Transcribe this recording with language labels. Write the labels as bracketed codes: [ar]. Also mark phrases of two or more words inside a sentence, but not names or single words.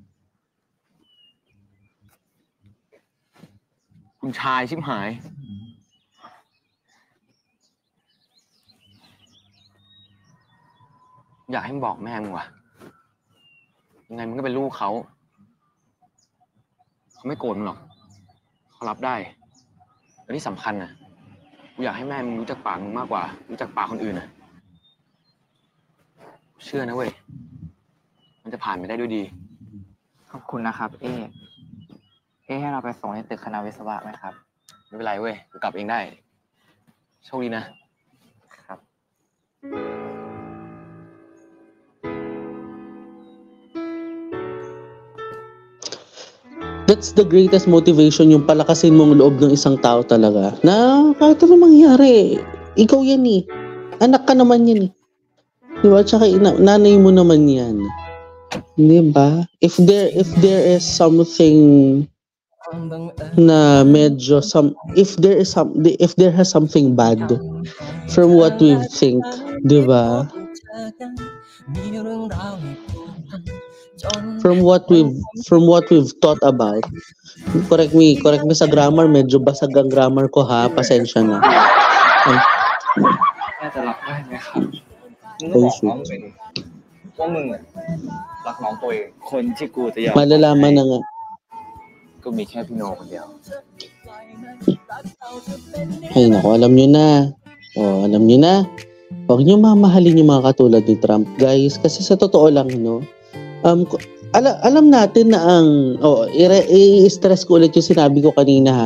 [th] คุณชายชิบหายอยากให้มึงบอกแม่มึงว่ะยังไงมึงก็เป็นลูกเขาไม่โกรธมึงหรอกเขารับได้แต่ที่สำคัญนะกูอยากให้แม่มึงรู้จักปากมึงมากกว่ารู้จักปากคนอื่นนะเชื่อนะเว้ยมันจะผ่านไปได้ด้วยดี ขอบคุณนะครับ เอ๊ให้เราไปส่งในตึกคณะวิศวะไหมครับ ไม่เป็นไรเว้ยกูกลับเองได้โชคดีนะ ครับ [en] That's the greatest motivation, [tl] yung palakasin mong loob ng isang tao talaga. Na kahit ano mangyari, ikaw yan eh. Anak ka naman yan eh. Diba? Tsaka nanay mo naman yan. Diba? [en] If there is something [tl] na medyo [en] if there has something bad from what we think, diba? From what we've thought about. Correct me [tl] sa grammar, medyo basag ang grammar ko ha, pasensya na. [th] น่าจะรับได้ไหมครับมึงก็บอกน้องไปดิว่ามึงรักน้องตัวเองคนที่กูจะยอม [tl] Malalaman na nga. [th] ก็มีแค่พี่โนคนเดียว [tl] Ay nako, alam nyo na. Alam nyo na. Huwag nyo mamahalin yung mga katulad ni Trump, guys. Kasi sa totoo lang, no? alam natin na i-stress ko ulit yung sinabi ko kanina ha.